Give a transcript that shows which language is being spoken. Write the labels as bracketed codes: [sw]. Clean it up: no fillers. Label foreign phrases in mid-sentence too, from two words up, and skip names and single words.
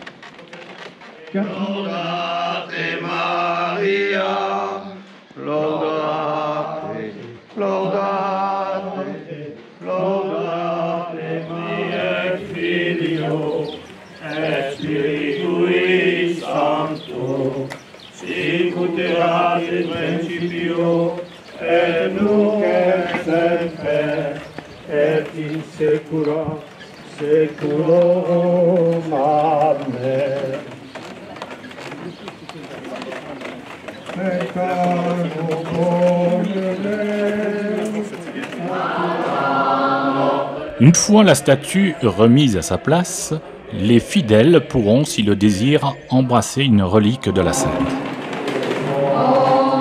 [la] Laudate Maria, laudate, laudate, laudate Maria, Filio, et Spiritui Sancto, sicut erat in principio, et nunc et semper, et in saecula saeculorum. Amen. [fr] Une fois la statue remise à sa place, les fidèles pourront, s'ils le désirent, embrasser une relique de la sainte.